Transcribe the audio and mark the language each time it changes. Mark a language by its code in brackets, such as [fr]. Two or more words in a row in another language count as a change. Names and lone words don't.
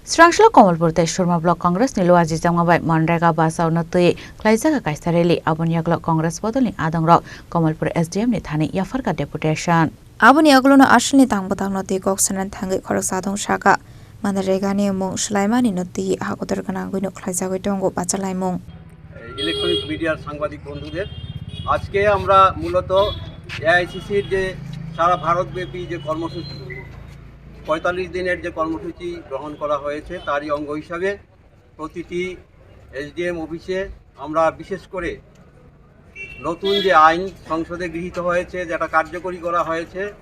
[trp] Srangslo Komalpur Surma Block Congress ni Luaji Jamgabai Manrega Basau Notui Klaizaga Kaisareli Abuniaglo Congress Bodoli Adangrok Komalpur SDM ni Thani Yafarka Deputation. Abuniaglo no Ashni Tangbotang Noti Goksanan Tangi Koroksadong Shaka Manrega ni Mung Shlaimani Noti Hakotorganangu no Klaizaga Tongo Bachalaimung. [en] electronic media [bn] সাংবাদিক বন্ধুদের আজকে আমরা মূলত এআইসিসির যে সারা ভারতব্যাপী যে কর্মসূচি ৪৫ দিনের যে কর্মসূচি গ্রহণ করা হয়েছে তারই অঙ্গ হিসাবে প্রতিটি এসডিএম অফিসে আমরা বিশেষ করে নতুন যে আইন সংসদে গৃহীত হয়েছে যেটা কার্যকরী করা হয়েছে